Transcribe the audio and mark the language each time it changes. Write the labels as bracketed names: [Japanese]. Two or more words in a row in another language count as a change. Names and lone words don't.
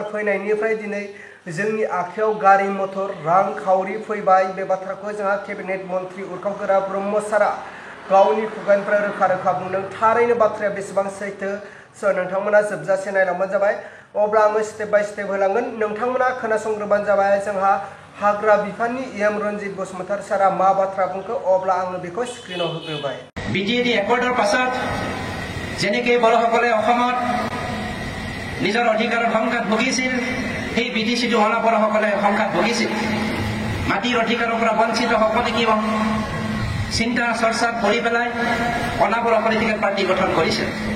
[Bodo] फैनायनिफ्राय दिनै जोंनि आखायाव गारि मथर रांखावरि फैबाय बे बाथ्राखौ जोंहा केबिनेट मन्थ्रि उरखावगोरा ब्रह्म सारा गावनि खुगानिफ्राय रोखा रोखा बुंदों थारैनो बाथ्राया बेसेबां सैथो स' नोंथांमोना जोबजासे नायलांबानो जाबाय अब्ला आङो [English] step by step [Bodo] होलांगोन नोंथांमोना खोनासंग्रोबानो जाबाय जोंहा हाग्रा बिफाननि एम रन्जित बसुमतारी सारा मा बाथ्रा बुंखो अब्ला आङो बेखौ स्क्रिनाव होग्रोबाय [Assamese] বিজেডি একৰ্ডৰ পাছত যেনেকৈ বড়োসকলে অসমত নিজৰ অধিকাৰৰ সংঘাত ভুগিছিল সেই বিদেশীটো অনাবড়োসকলে সংঘাত ভুগিছিল মাটিৰ অধিকাৰৰ পৰা বঞ্চিত সকলে কি চিন্তা চৰ্চাত কৰি পেলাই অনাবড়ো [English] political party [Assamese] গঠন কৰিছিল